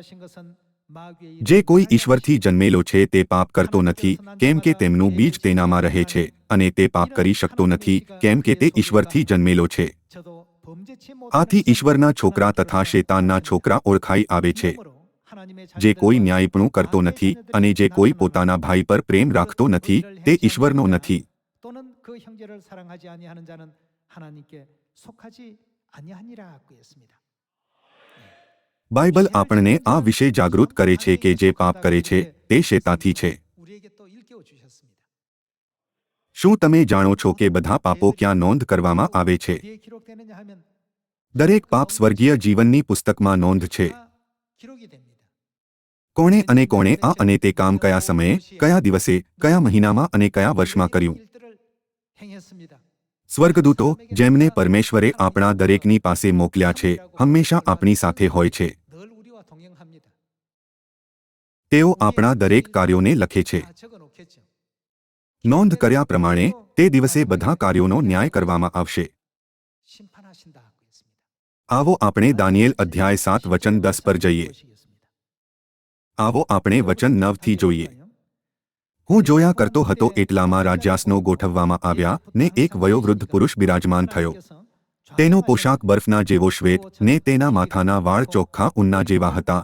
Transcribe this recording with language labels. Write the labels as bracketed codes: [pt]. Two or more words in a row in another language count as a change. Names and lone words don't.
[gu] જે કોઈ ઈશ્વરથી જન્મેલો છે તે પાપ કરતો નથી, કેમ કે તેમનું બીજ તેનામાં રહે છે અને તે પાપ કરી શકતો નથી, કેમ કે તે ઈશ્વરથી જન્મેલો છે. આથી ઈશ્વરના છોકરા તથા શેતાનના છોકરા ઓળખાઈ આવે છે. જે કોઈ ન્યાયપણું કરતો નથી અને જે કોઈ પોતાના ભાઈ પર પ્રેમ રાખતો નથી તે ઈશ્વરનો નથી. [ko] 또는 그 형제를 사랑하지 아니하는 자는 하나님께 속하지 아니하니라고 했습니다. [gu] બાઇબલ આપણને આ વિશે જાગૃત કરે છે કે જે પાપ કરે છે તે શેતાનથી છે. [ko] 우리에게 또 일깨워 주셨습니다. [gu] શું તમે જાણો છો કે બધા પાપો ક્યાં નોંધ કરવામાં આવે છે? [ko] 어디에 기록되느냐 하면 [gu] દરેક પાપ સ્વર્ગીય જીવનની પુસ્તકમાં નોંધ છે. [ko] 다 기록이 됩니다. [gu] કોણે અને કોણે આ અને તે કામ કયા સમયે, કયા દિવસે, કયા મહિનામાં અને કયા વર્ષમાં કર્યું. [ko] 일들을 행했습니다. [gu] સ્વર્ગદૂતો જેમને પરમેશ્વરે આપણા દરેકની પાસે મોકલ્યા છે હંમેશા આપણી સાથે હોય છે. [ko] 늘 우리와 동행합니다. [gu] તેઓ આપણા દરેક કાર્યોને લખે છે. [ko] 다 적어 놓겠죠. [gu] નોંધ કર્યા પ્રમાણે તે દિવસે બધા કાર્યોનો ન્યાય કરવામાં આવશે. [ko] 심판하신다고 했습니다. [gu] આવો આપણે દાનિયેલ અધ્યાય 7 વચન 10 પર જઈએ. આવો આપણે વચન 9 થી જોઈએ. હું જોયા કરતો હતો એટલામાં રાજ્યાસનો ગોઠવવામાં આવ્યા ને એક વયોવૃદ્ધ પુરુષ બિરાજમાન થયો. તેનો પોશાક બરફના જેવો શ્વેત ને તેના માથાના વાળ ચોખ્ખા ઊનના જેવા હતા.